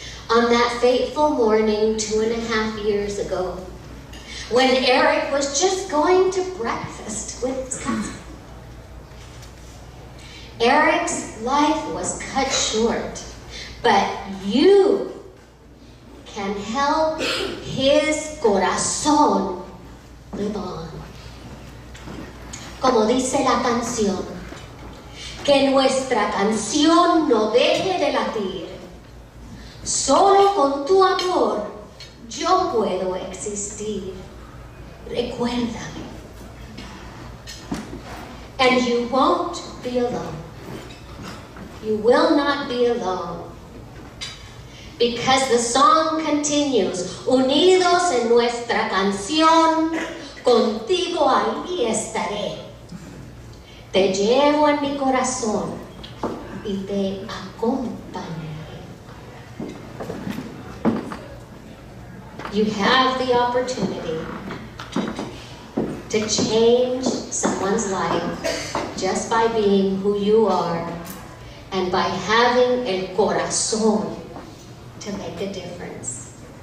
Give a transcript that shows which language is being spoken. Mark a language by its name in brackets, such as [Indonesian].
[English] On that fateful morning 2.5 years ago, when Eric was just going to breakfast with his cousin, Eric's life was cut short, but you can help his corazón live on. [Spanish] Como dice la canción, que nuestra canción no deje de latir. Solo con tu amor Yo puedo existir. Recuérdame. [English] And you won't be alone. You will not be alone. Because the song continues, [Spanish] unidos en nuestra canción, contigo ahí estaré. Te llevo en mi corazón y te acompañaré. [English] You have the opportunity to change someone's life just by being who you are and by having el corazón to make a difference.